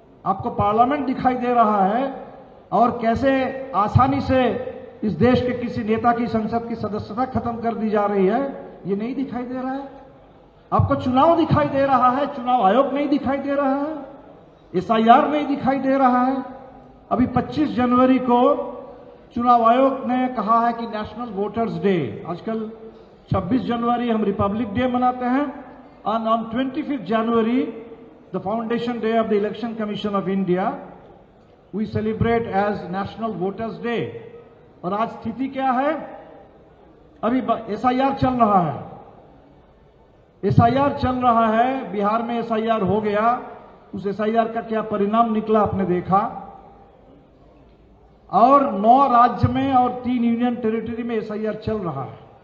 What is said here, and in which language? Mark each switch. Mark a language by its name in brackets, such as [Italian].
[Hindi] आपको पार्लियामेंट दिखाई दे रहा है और कैसे आसानी से इस देश के किसी नेता की संसद की सदस्यता खत्म कर दी जा रही है, ये नहीं दिखाई दे रहा है। आपको चुनाव दिखाई दे रहा है, चुनाव आयोग नहीं दिखाई दे रहा है, एसआईआर नहीं दिखाई दे रहा है। अभी 25 जनवरी को चुनाव आयोग ने कहा है कि नेशनल वोटर्स डे, आजकल 26 जनवरी हम रिपब्लिक डे मनाते हैं, [English] and on 25th January, the foundation day of the Election Commission of India, we celebrate as National Voters Day। [Hindi] और आज स्थिति क्या है? अभी एसआईआर चल रहा है, एसआईआर चल रहा है, बिहार में एसआईआर हो गया। उस एसआईआर का क्या परिणाम निकला आपने देखा। और 9 राज्य में और 3 यूनियन टेरिटरी में एसआईआर चल रहा है।